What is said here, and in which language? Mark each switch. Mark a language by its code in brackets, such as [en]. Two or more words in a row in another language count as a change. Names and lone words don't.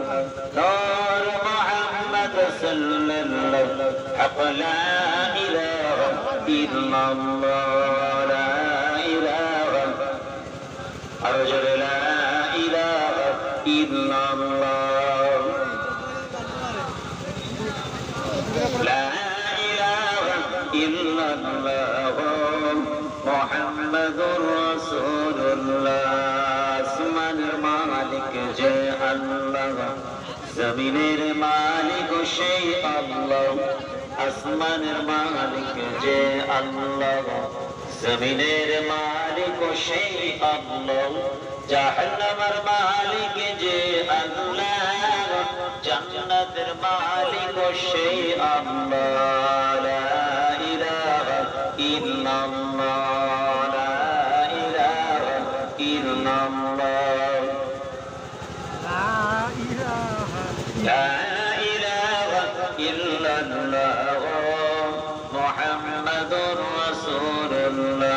[ar] نور محمد صلی اللہ حق لا الہ الا اللہ لا الہ ارجو لا الہ الا اللہ لا الہ الا اللہ محمد رسول اللہ. [bn] আসমানের মালিক যে আল্লাহ, জমিনের মালিক সেই আল্লাহ. আসমানের মালিক যে আল্লাহ, জমিনের মালিক সেই আল্লাহ, জাহান্নামের মালিক যে আল্লাহ, জান্নাতের মালিক সেই আল্লাহ। [ar] لا إله إلا الله، لا إله إلا الله، لا إله إلا الله، محمد رسول الله.